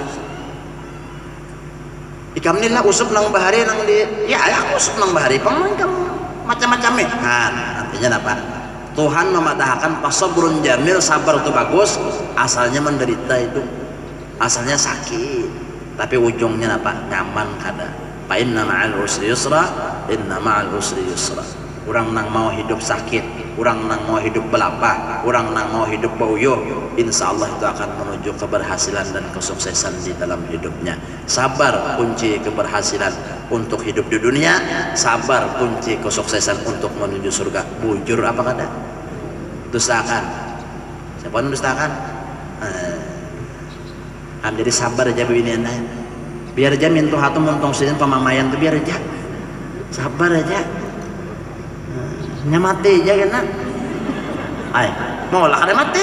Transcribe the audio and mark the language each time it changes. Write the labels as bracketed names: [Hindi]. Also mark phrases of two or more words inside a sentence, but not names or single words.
[Banjar] Ikam nih lah Yusuf nang bahari nang di. Ya aku Yusuf nang bahari. Pemain kamu macam-macam nih. Artinya apa? Tuhan memadahkan [Arabic] pasabrun jamil, [Banjar] sabar itu bagus. Asalnya menderita itu, asalnya sakit. Tapi ujungnya apa? Nyaman kada. [Arabic] Fa inna ma'al usri yusra, inna ma'al usri yusra. [Banjar] Orang nang mau hidup sakit, orang nang mau hidup belapah, orang nang mau hidup bauyuh, [Arabic] insya Allah [Banjar] itu akan menuju keberhasilan dan kesuksesan di dalam hidupnya. [Indonesian] Sabar kunci keberhasilan untuk hidup di dunia, sabar kunci kesuksesan untuk menuju surga. [Banjar] Bujur apa kada? Dustakan. Siapa yang dustakan? Jadi sabar aja begini, biar aja mintu hatu muntong sini pamamayan tuh biar aja, sabar aja. Mati aja kan? Mau lah kada mati.